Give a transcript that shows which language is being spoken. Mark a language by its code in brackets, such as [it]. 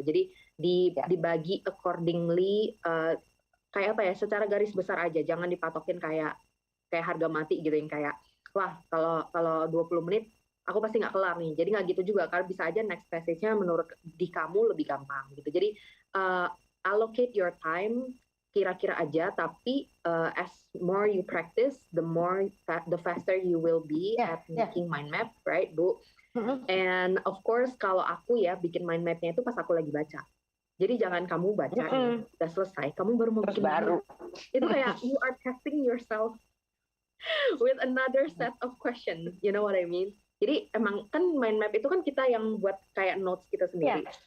[id] Jadi dibagi accordingly kayak apa ya, secara garis besar aja, jangan dipatokin kayak harga mati gitu yang kayak wah kalau 20 menit aku pasti nggak kelar nih. Jadi nggak gitu juga, karena bisa aja next passage-nya menurut di kamu lebih gampang gitu. [en] Jadi allocate your time [id] kira-kira aja, tapi [en] as more you practice, the faster you will be at making mind map, right, Bu? And of course [id] kalau aku ya bikin mind map-nya itu pas aku lagi baca. Jadi jangan kamu baca udah selesai, kamu baru mau bikin baru. Itu kayak [en] you are testing yourself with another set of questions, you know what I mean? [id] Jadi emang kan mind map itu kan kita yang buat kayak notes kita sendiri.